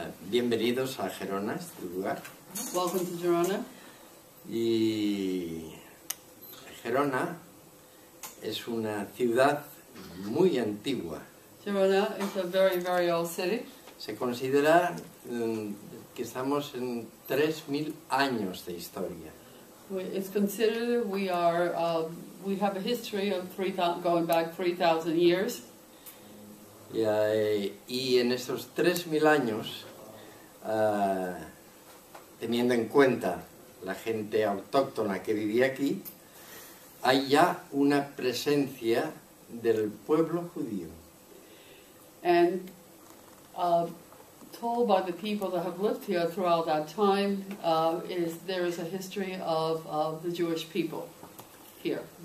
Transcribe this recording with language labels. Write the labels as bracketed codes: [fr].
[es] bienvenidos a Gerona, este lugar. [en] welcome to Girona. [es] Y Gerona es una ciudad muy antigua. [en] Girona is a very, very old city. [es] Se considera que estamos en 3.000 años de historia. [en] It's considered we have a history of going back 3,000 years. [es] Y en estos 3.000 años, teniendo en cuenta la gente autóctona que vivía aquí, hay ya una presencia del pueblo judío. [en] And told by the people that have lived here throughout that time, there is a history of the Jewish people here.